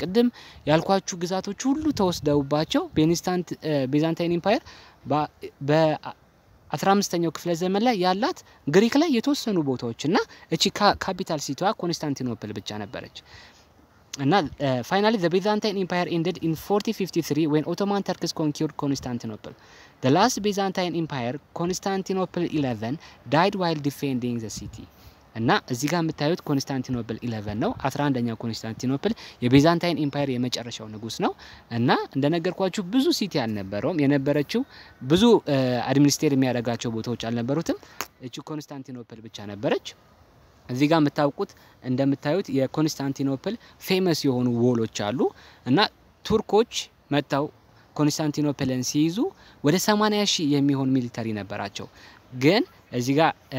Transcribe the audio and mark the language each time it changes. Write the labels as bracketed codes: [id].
[am] ቅድም ያልኳችሁ ግዛቶች ሁሉ ተወስደውባቸው Byzantine Empire በ15ኛው ክፍለ ዘመን ላይ ያላት ግሪክ ላይ የተወሰኑ ቦታዎችና እቺ ካፒታል ሲቲዋ ኮንስታንቲኖፕል ብቻ ነበረች እና [en] finally the Byzantine Empire ended in 4053 when Ottoman Turks conquered Constantinople. The last Byzantine Empire, Constantinople 11, died while defending the city. [am] እና እዚህ ጋር የምታዩት ኮንስታንቲኖፕል 11 ነው 11ኛው ኮንስታንቲኖፕል የቢዛንታይን ኤምፓየር የመጨረሻው ንጉስ ነው እና እንደነገርኳችሁ ብዙ ሲቲ አልነበረውም የነበረችው ብዙ አድሚኒስትሬት የሚያደርጋቸው ቦታዎች አልነበሩትም እቺ ኮንስታንቲኖፕል ብቻ ነበረች እዚህ ጋር እንደምታዩት የኮንስታንቲኖፕል ፌመስ የሆኑ ዎሎች አሉ እና ቱርኮች መጣው ኮንስታንቲኖፕልን ሲይዙ ወደ 80,000 የሚሆን ሚሊተሪ ነበራቸው ግን እዚህ ጋር